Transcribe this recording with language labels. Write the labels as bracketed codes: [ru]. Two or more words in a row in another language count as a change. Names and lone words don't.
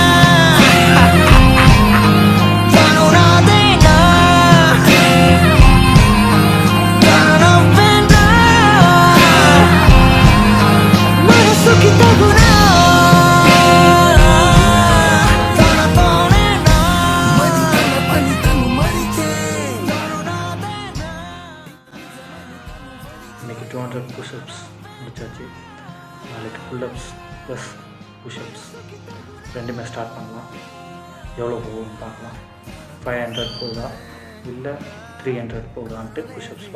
[te] తను నాదేనా తను నవ్వేనా మనసుకి తగునా తనతోనేనా మరి తన పని తను మరిచే తను నాదేనా. [ta] இன்றைக்கி 200 புஷ்அப்ஸ் முடிச்சாச்சு. நாளைக்கு [en] pullups plus pushups [ta] ரெண்டுமே ஸ்டார்ட் பண்ணலாம். எவ்வளோ போகும்னு பார்க்கலாம். 500 போகுதா இல்லை 300 போகுதான்ட்டு புஷ்அப்ஸ் பார்க்கலாம்.